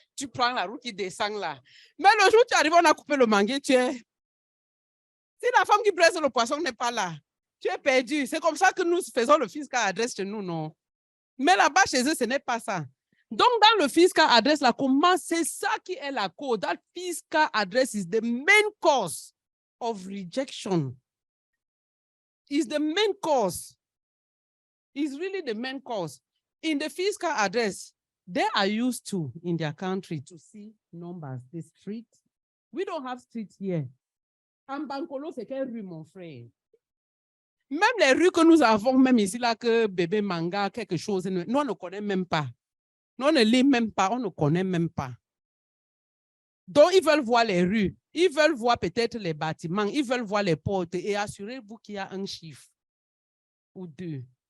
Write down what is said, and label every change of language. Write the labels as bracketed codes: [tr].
[fr] Tu prends la route qui descend là. Mais le jour où tu arrives, on a coupé le manguier, tu es... Si la femme qui braise le poisson n'est pas là, tu es perdu. C'est comme ça que nous faisons le fiscal adresse chez nous, non? Mais là-bas, chez eux, ce n'est pas ça. Donc, dans le fiscal adresse, là, comment c'est ça qui est la cause? [en] That fiscal address is the main cause of rejection. Is the main cause. Is really the main cause. In the fiscal address, they are used to, in their country, to see numbers, the street. We don't have streets here. [fr] En Bankolo, c'est quelle rue, mon frère? Même les rues que nous avons, même ici, là, que bébé manga, quelque chose, nous, on ne connaît même pas. Nous, on ne lit même pas, on ne connaît même pas. Donc, ils veulent voir les rues, ils veulent voir peut-être les bâtiments, ils veulent voir les portes et assurez-vous qu'il y a un chiffre ou deux.